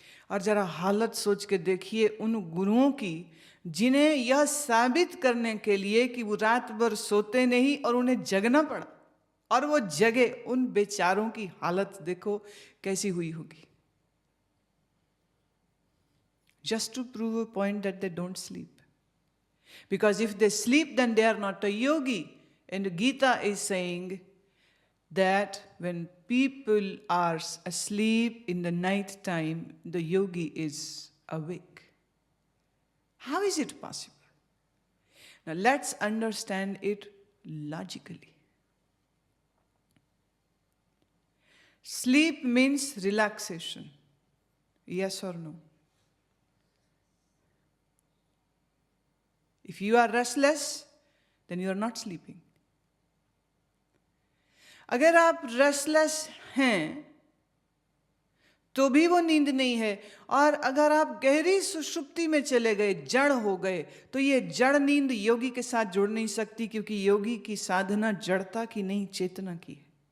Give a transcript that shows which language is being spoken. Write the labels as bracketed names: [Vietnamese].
[Hindi] और जरा हालत सोच के देखिए उन गुरुओं की जिन्हें यह साबित करने के लिए कि वो रात भर सोते नहीं और उन्हें जगना पड़ा, और वो जगे, उन बेचारों की हालत देखो कैसी हुई होगी। [English] Just to prove a point that they don't sleep. Because if they sleep, then they are not a yogi. And Gita is saying that when people are asleep in the night time, the yogi is awake. How is it possible? Now let's understand it logically. Sleep means relaxation. Yes or no? If you are restless, then you are not sleeping. [Hindi] अगर आप restless हैं तो भी वो नींद नहीं है, और अगर आप गहरी सुषुप्ति में चले गए, जड़ हो गए, तो ये जड़ नींद योगी के साथ जुड़ नहीं सकती, क्योंकि योगी की साधना जड़ता की नहीं, चेतना की है।